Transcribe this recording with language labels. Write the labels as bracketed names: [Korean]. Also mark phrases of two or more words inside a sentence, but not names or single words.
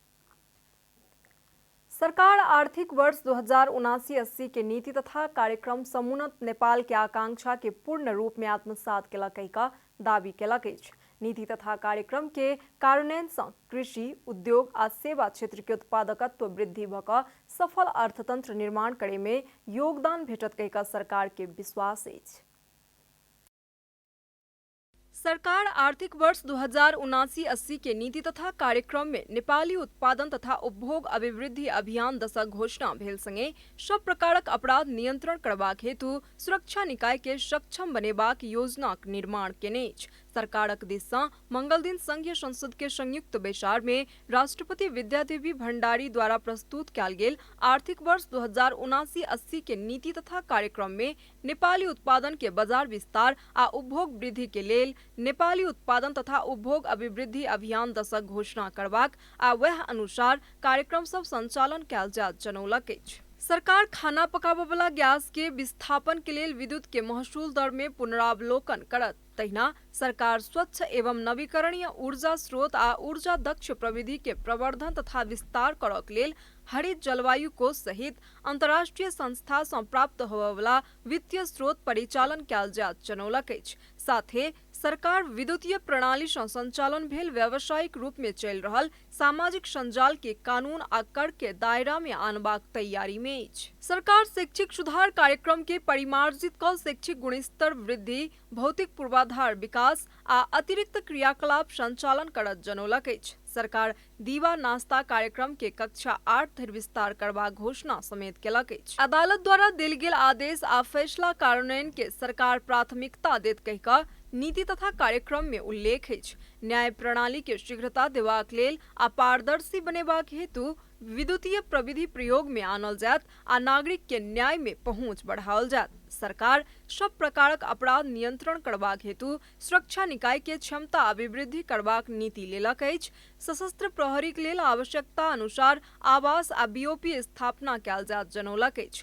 [Maithili] सरकार आर्थिक वर्ष 2079-80 के नीति तथा कार्यक्रम समुन्नत नेपाल के आकांक्षा के पूर्ण रूप में आत्मसात केलक का दावी केलक अछि। नीति तथा कार्यक्रम के कार्यान्वयन सँ कृषि, उद्योग आ सेवा क्षेत्र के उत्पादकत्व वृद्धि भ क सफल अर्थतंत्र निर्माण करे में योगदान भेटत कहिका सरकार के विश्वास अछि। सरकार आर्थिक वर्ष 2079-80 के नीति तथा कार्यक्रम में नेपाली उत्पादन तथा उपभोग अभिवृद्धि अभियान दशक घोषणा भेल संगे सब प्रकारक अपराध नियंत्रण करबाक हेतु सुरक्षा निकाय के सक्षम बनेबाक योजनाक निर्माण केने अछि। सरकारक दिस सँ मंगल दिन संघीय संसद के संयुक्त बैसार में राष्ट्रपति विद्यादेवी भण्डारी द्वारा प्रस्तुत कयल गेल आर्थिक वर्ष 2079-80 के नीति तथा कार्यक्रम में नेपाली उत्पादन के बाजार विस्तार आ उपभोग वृद्धि के लेल नेपाली उत्पादन तथा उपभोग अभिवृद्धि अभियान दशक घोषणा करबाक आ वएह अनुसार कार्यक्रम सब संचालन कयल जायत जनौलक अछि। सरकार खाना पकाबय वाला गैस के विस्थापन के लेल विद्युत के महसूल दर में पुनरावलोकन करत। तहिना सरकार स्वच्छ एवं नवीकरणीय ऊर्जा स्रोत आ ऊर्जा दक्ष प्रविधि के प्रवर्धन तथा विस्तार करक लेल हरित जलवायु कोष सहित अंतर्राष्ट्रीय संस्था सँ प्राप्त होबय वाला वित्तीय स्रोत परिचालन कयल जायत जनौलक अछि। साथे सरकार विद्युतीय प्रणाली सँ संचालन भेल व्यावसायिक रूप में चलि रहल सामाजिक संजाल के कानून आ कर के दायरा में आनबाक तैयारी में अछि। सरकार शैक्षिक सुधार कार्यक्रम के परिमार्जित क शैक्षिक गुणस्तर वृद्धि, भौतिक पूर्वाधार विकास आ अतिरिक्त क्रियाकलाप संचालन करत जनौलक अछि। सरकार दीवा नाश्ता कार्यक्रम के कक्षा 8 धरि विस्तार करबाक घोषणा समेत केलक अछि। अदालत द्वारा देल गेल आदेश आ फैसला कार्यान्वयन के सरकार प्राथमिकता देत कहिका नीति तथा कार्यक्रम में उल्लेख अछि। न्याय प्रणाली के शीघ्रता देबाक लेल आ पारदर्शी बनेबाक हेतु विद्युतीय प्रविधि प्रयोग में आनल जायत आ नागरिक के न्याय में पहुंच बढ़ाओल जायत। सरकार सब प्रकारक अपराध नियंत्रण करबाक हेतु सुरक्षा निकाय के क्षमता अभिवृद्धि करबाक नीति लेलक अछि। सशस्त्र प्रहरी के लेल आवश्यकता अनुसार आवास आ BOP स्थापना कयल जायत जनौलक अछि।